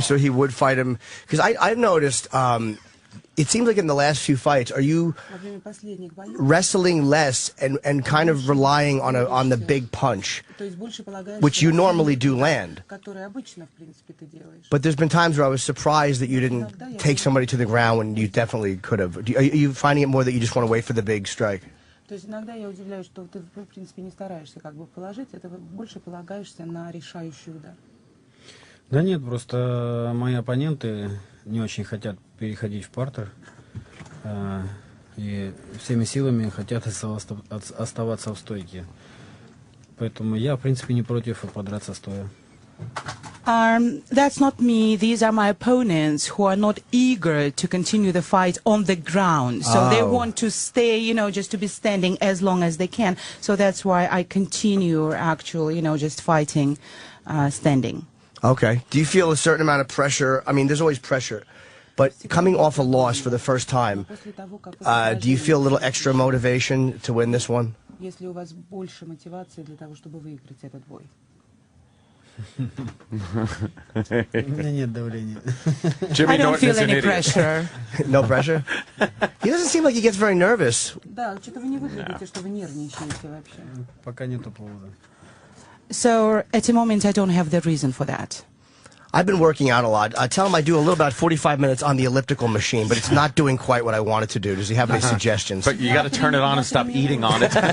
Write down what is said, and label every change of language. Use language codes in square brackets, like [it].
[en] So he would fight him because I've noticed. It seems like in the last few fights, are you wrestling less and kind of relying on the big punch, which you normally do land? But there's been times where I was surprised that you didn't take somebody to the ground when you definitely could have. Are you finding it more that you just want to wait for the big strike? [ru] То есть иногда я удивляюсь, что ты, в принципе, не стараешься как бы положить, это больше полагаешься на решающий удар. Да нет, просто мои оппоненты не очень хотят переходить в партер и всеми силами хотят оставаться в стойке. Поэтому я, в принципе, не против подраться стоя. [en] That's not me. These are my opponents who are not eager to continue the fight on the ground. So they want to stay, just to be standing as long as they can. So that's why I continue actually, just fighting standing. Okay. Do you feel a certain amount of pressure? I mean, there's always pressure. But coming off a loss for the first time, do you feel a little extra motivation to win this one? [ru] Есть ли у вас больше мотивации для того, чтобы выиграть этот бой? У меня нет давления. [en] I don't feel any pressure. No pressure? He doesn't seem like he gets very nervous. [ru] Да, что-то вы не выглядите, что вы нервничаете вообще. Пока нету повода. [en] So at the moment I don't have the reason for that. I've been working out a lot. I tell him I do a little about 45 minutes on the elliptical machine, but it's not doing quite what I want it to do. Does he have any suggestions? But you got to turn it on and stop eating on it.